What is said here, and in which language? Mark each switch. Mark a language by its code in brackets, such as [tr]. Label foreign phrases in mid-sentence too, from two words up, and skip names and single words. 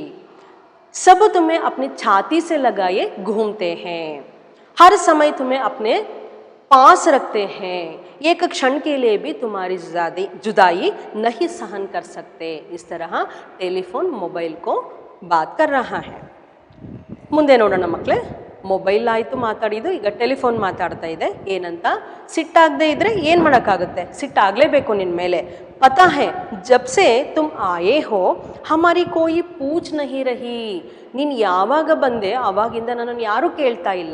[hi] सब तुम्हें अपनी छाती से लगाए घूमते हैं, हर समय तुम्हें अपने पास रखते हैं, एक क्षण के लिए भी तुम्हारी जुदाई नहीं सहन कर सकते. इस तरह टेलीफोन मोबाइल को बात कर रहा है. [kn] ಮುಂದೆ ನೋಡೋಣ ಮಕ್ಕಳೇ, ಮೊಬೈಲ್ ಆಯಿತು ಮಾತಾಡಿದ್ದು, ಈಗ ಟೆಲಿಫೋನ್ ಮಾತಾಡ್ತಾ ಇದೆ. ಏನಂತ, ಸಿಟ್ಟಾಗದೇ ಇದ್ದರೆ ಏನು ಮಾಡೋಕ್ಕಾಗುತ್ತೆ, ಸಿಟ್ಟಾಗಲೇಬೇಕು ನಿನ್ನ ಮೇಲೆ. [hi] पता है जब से तुम आए हो हमारी कोई पूछ नहीं रही, [kn] ನೀನು ಯಾವಾಗ ಬಂದೆ ಆವಾಗಿಂದ ನನ್ನನ್ನು ಯಾರೂ ಕೇಳ್ತಾ ಇಲ್ಲ.